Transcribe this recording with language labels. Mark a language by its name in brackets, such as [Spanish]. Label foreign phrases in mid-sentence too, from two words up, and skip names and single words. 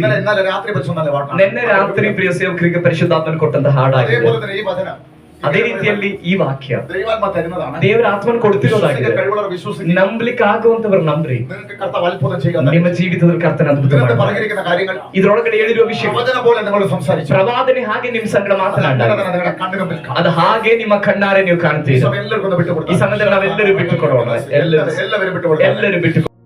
[Malayalam] ഇന്നലെ രാത്രി വെച്ച് നല്ല പാട്ടാണ്. [Kannada] ನಿನ್ನೆ ರಾತ್ರಿ ಪ್ರಿಯ ಸೇವಕರಿಗೆ ಪರಿಶುದ್ಧಾತ್ಮನ ಕೊಟ್ಟಂತ ಹಾಡಾಗಿದೆ. [Malayalam] അതേപോലെ തന്നെ ഈ വചനം [Kannada] ಅದೇ ರೀತಿಯಲ್ಲಿ ಈ ವಾಕ್ಯ [Malayalam] ദൈവാത്മ തരുന്നതാണ്. [Kannada] ದೇವರ ಆತ್ಮನ ಕೊಡ್ತಿರೋದಾಗಿದೆ. [Malayalam] കഴിവുള്ളവർ വിശ്വസിക്കുക. [Kannada] ನಂಬಲಿಕ್ಕೆ ಆಗುವಂತವರು ನಂಬ್ರಿ. [Malayalam] നിങ്ങൾക്ക് കർത്താവ് അത്ഭുതം ചെയ്യുക. [Kannada] ನಿಮ್ಮ ಜೀವಿತದಲ್ಲಿ ಕರ್ತನ ಅದ್ಭುತ [Malayalam] ഇതിനകത്ത് [Kannada] ಮಾಡ್ತಾನೆ. [Malayalam] പറഞ്ഞിരിക്കുന്ന കാര്യങ്ങൾ [Kannada] ಇದ್ರೊಳಗಡೆ ಹೇಳಿರುವ ವಿಷಯ [Malayalam] വചനം പോലെ നിങ്ങൾ സംസാരിച്ചു. [Kannada] ಪ್ರವಾದನೆ ಹಾಗೆ ನಿಮ್ ಸಂಗಡ ಮಾತನಾಡಿದಾಗ [Malayalam] നിങ്ങളുടെ കണ്ണിന് മുമ്പിൽ കാണാം. [Kannada] ಅದು ಹಾಗೆ ನಿಮ್ಮ ಕಣ್ಣಾರೆ ನೀವು [Malayalam] ഈ [Kannada] ಕಾಣ್ತೀರಿ. [Malayalam] സമയം എല്ലാവർക്കും ഒന്ന് [Kannada] ಈ [Malayalam] വിട്ടുകൊടുക്കാം. [Kannada] ಸಮಯದಲ್ಲಿ ನಾವೆಲ್ಲರೂ ಬಿಟ್ಟುಕೊಡೋಣ. [Malayalam] എല്ലാവരും വിട്ടുകൊടുക്കാം. [Kannada] ಎಲ್ಲರೂ ಬಿಟ್ಟು